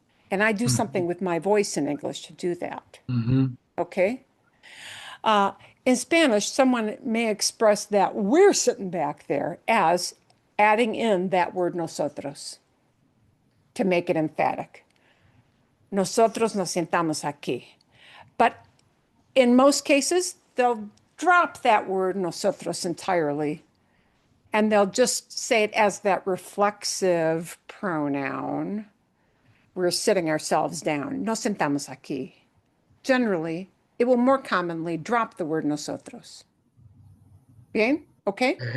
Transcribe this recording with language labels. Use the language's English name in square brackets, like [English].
[English] And I do something with my voice in English to do that. Okay? In Spanish, someone may express that we're sitting back there as adding in that word nosotros to make it emphatic. [Spanish] Nosotros nos sentamos aquí. [English] But in most cases, they'll drop that word nosotros entirely, and they'll just say it as that reflexive pronoun. We're sitting ourselves down. [Spanish] Nos sentamos aquí. [English] Generally, it will more commonly drop the word nosotros. Bien? Okay?